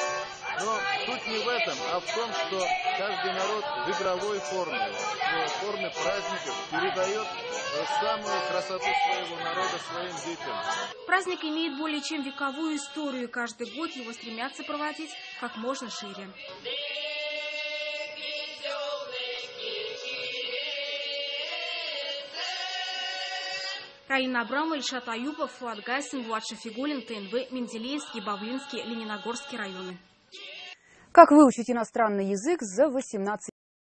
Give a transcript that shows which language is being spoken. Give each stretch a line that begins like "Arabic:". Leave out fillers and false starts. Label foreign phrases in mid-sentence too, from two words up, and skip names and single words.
Russian: Но суть не в этом, а в том, что каждый народ в игровой форме, в форме праздников передает самую красоту своего народа своим детям. Праздник имеет более чем вековую историю. Каждый год его стремятся проводить как можно шире. Раина Абрамова, Ильшат Аюпов, Фуат Гайсин, Влад Шафигуллин, ТНВ, Менделеевский, Бавлинский, Лениногорский районы. Как выучить иностранный язык за 18